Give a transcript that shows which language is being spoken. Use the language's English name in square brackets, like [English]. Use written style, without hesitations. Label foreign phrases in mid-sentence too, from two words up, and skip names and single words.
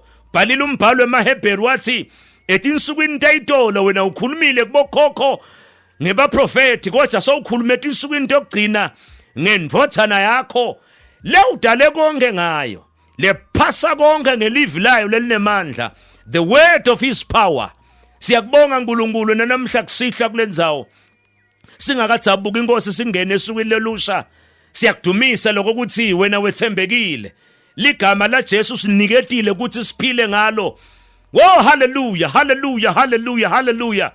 [Swati] Bhalile umbhalo emaHebheru wathi etinsukwini tayitolo wena ukhulumile kubokhokho ngebaprofeti, kodwa sowukhuluma etinsukwini tokugcina ngendvothana yakho le udale konke ngayo, le phasa konke ngelive layo lelinemandla, [English] the word of his power. [Swati] Siyakubonga uNkulunkulu namhla kusihla kulendzawo singakathabuka inkosi singene esukwini lelusha. Siyakudumisa lokho ukuthi wena wethembekile, ligama la Jesu siniketile ukuthi siphile ngalo. Oh hallelujah, hallelujah, hallelujah, hallelujah.